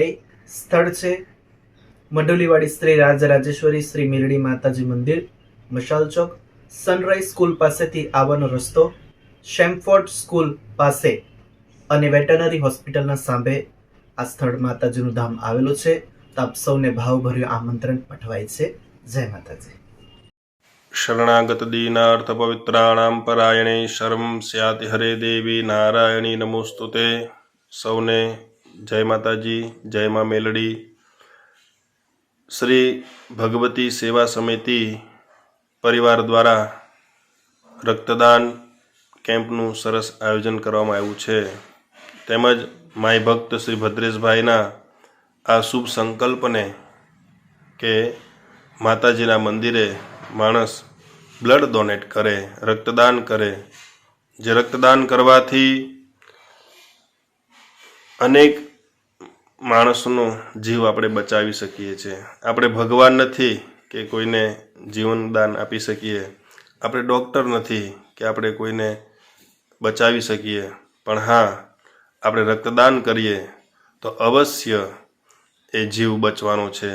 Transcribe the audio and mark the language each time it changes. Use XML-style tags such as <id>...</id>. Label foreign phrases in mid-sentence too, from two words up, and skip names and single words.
<gu>સ્થળ છે મઢુલીવાડી શ્રી રાજ રાજેશ્વરી શ્રી મેલડી માતાજી મંદિર, મશાલ ચોક, સનરાઈઝ સ્કૂલ પાસેથી આવવાનો રસ્તો, શેમફોર્ડ સ્કૂલ પાસે અને વેટરનરી હોસ્પિટલના સામે આ સ્થળ માતાજીનું ધામ આવેલું છે। તો આપ સૌને ભાવભર્યું આમંત્રણ પઠવાય છે। જય માતાજી।</gu> <sa>शरणागत दीनार्थ पवित्राणां परायणे शर्म स्याति हरे देवी नारायणी नमोस्तुते।</sa> <gu>સૌને જય માતાજી, જય માં મેલડી। શ્રી ભગવતી સેવા સમિતિ પરિવાર દ્વારા રક્તદાન કેમ્પનું સરસ આયોજન કરવામાં આવ્યું છે, તેમજ માઈ ભક્ત શ્રી ભદ્રેશ ભાઈના આ શુભ સંકલ્પ ને કે માતાજીના મંદિરે માણસ</gu> <en>blood donate</en> <gu>કરે, રક્તદાન કરે, જે રક્તદાન કરવાથી અનેક માણસોનો જીવ આપણે બચાવી શકીએ છે। આપણે ભગવાન નથી કે કોઈને જીવનદાન આપી શકીએ. આપણે ડૉક્ટર નથી કે આપણે કોઈને બચાવી શકીએ, પણ હા, આપણે રક્તદાન કરીએ તો અવશ્ય એ જીવ બચવાનો છે.</gu>